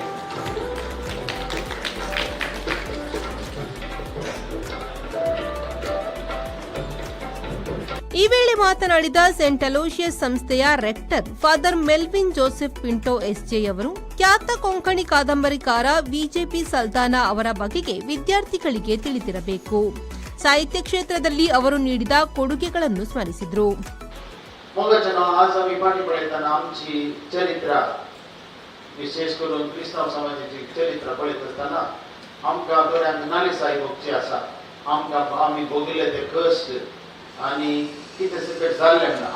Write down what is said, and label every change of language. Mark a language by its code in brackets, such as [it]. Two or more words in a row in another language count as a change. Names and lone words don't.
[kn] ಈ ವೇಳೆ ಮಾತನಾಡಿದ ಸೇಂಟ್ ಅಲೋಷಿಯಸ್ ಸಂಸ್ಥೆಯ ರೆಕ್ಟರ್ ಫಾದರ್ ಮೆಲ್ವಿನ್ ಜೋಸೆಫ್ ಪಿಂಟೋ ಎಸ್ಜೆ ಅವರು ಖ್ಯಾತ ಕೊಂಕಣಿ ಕಾದಂಬರಿಕಾರ ವಿಜೆಪಿ ಸಲ್ದಾನ ಅವರ ಬಗೆಗೆ ವಿದ್ಯಾರ್ಥಿಗಳಿಗೆ ತಿಳಿದಿರಬೇಕು. ಸಾಹಿತ್ಯ ಕ್ಷೇತ್ರದಲ್ಲಿ ಅವರು ನೀಡಿದ ಕೊಡುಗೆಗಳನ್ನು ಸ್ಮರಿಸಿದರು. [kok] विशेष करून क्रिस्तांव समाजाची चरित्र पळयत आसतना आमकां दोळ्यांत नालिसाई भोगची आसा. आमकां आमी भोगिल्ले ते कश्ट आनी कितें सगळें जाल्लें ना.